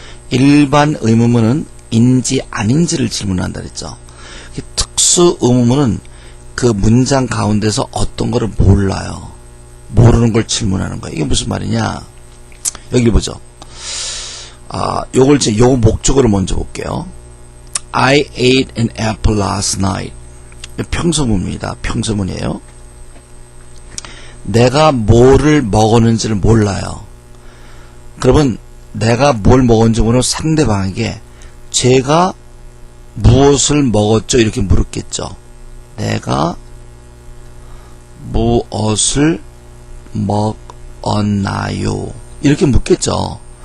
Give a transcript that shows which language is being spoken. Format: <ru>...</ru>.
<ko>일반 의문문은 인지 아닌지를 질문한다 그랬죠. 특수 의문문은 그 문장 가운데서 어떤 거를 몰라요. 모르는 걸 질문하는 거예요. 이게 무슨 말이냐? 여기 보죠. 요거 목적어를 먼저 볼게요.</ko> <en>I ate an apple last night.</en> <ko>평소문입니다. 평소문이에요. 내가 뭐를 먹었는지를 몰라요. 그러면 내가 뭘 먹었는지 모르는 상대방에게 제가 무엇을 먹었죠? 이렇게 물었겠죠. 내가 무엇을 먹었나요? 이렇게 묻겠죠.</ko>